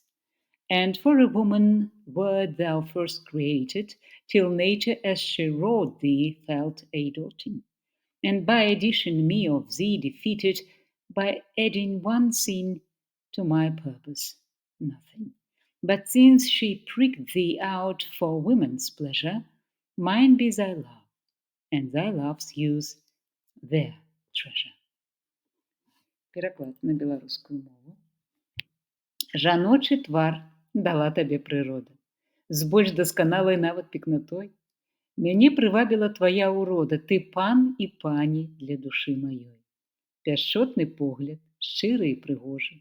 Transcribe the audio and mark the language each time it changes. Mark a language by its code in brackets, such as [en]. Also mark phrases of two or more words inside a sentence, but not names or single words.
[en] And for a woman wert thou first created, till nature as she wrought thee felt a doting, and by addition me of thee defeated, by adding one sin to my purpose, nothing. But since she pricked thee out for women's pleasure, mine be thy love, and thy love's use their treasure. [be] Пераклад на беларускую мову. Жаночы твар дала табе прырода, з больш дасканалай нават пекнатой. Мяне прывабіла твая ўрода, ты пан і пані для душы маёй. Пяшчотны погляд, шчыры і прыгожы.